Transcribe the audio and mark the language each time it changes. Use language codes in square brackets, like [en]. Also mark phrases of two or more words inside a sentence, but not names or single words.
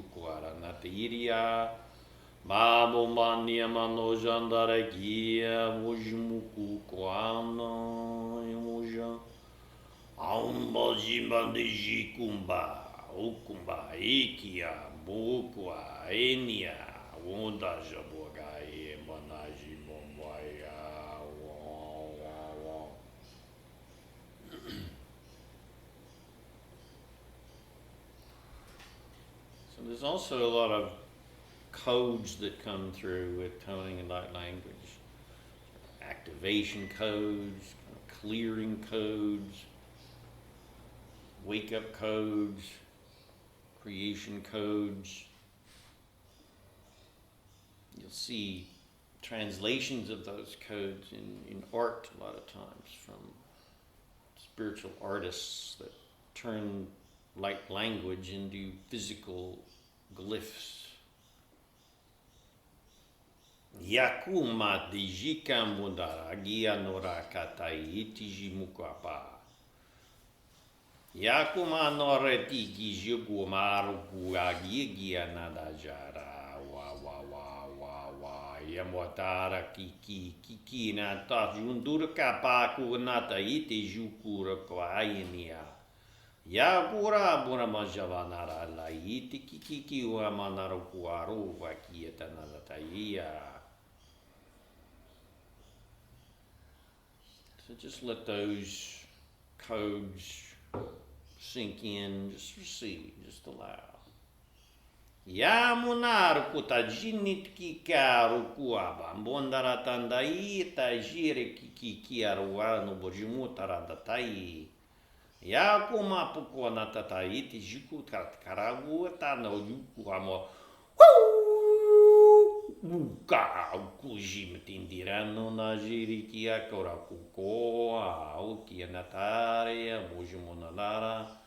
[en] kuara natairia babo mania mano jandara guia mujmuku kuano emuja aumba jimbande kumba ukumba ikia bukwa enia wonda jaboga e manaji bombaya. So there's also a lot of codes that come through with toning and light language. Activation codes, clearing codes, wake-up codes, creation codes. You'll see translations of those codes in art a lot of times from spiritual artists that turn light language into physical glyphs. Yakuma dijika mundara gia nora katai itiji mukapa. Yakuma nore tiki jugumaru guagia nadajara wa yamwatara kiki na tajundura kapaku nata ite jukura kwainia. Yakura buna majavanara la ite kiki wa manaru kuaru wakieta nalataya. So just let those codes sink in, just receive, just allow. Yamunar kutajinit kikaru kuaba, bondara tandai tajire kikiaruwa no bojimutara datai. Yakuma pukona tatai tijuku karagu tano yuku amo. Uka kujim tindirano na jiriki akora kukoa auki natare mujimonadara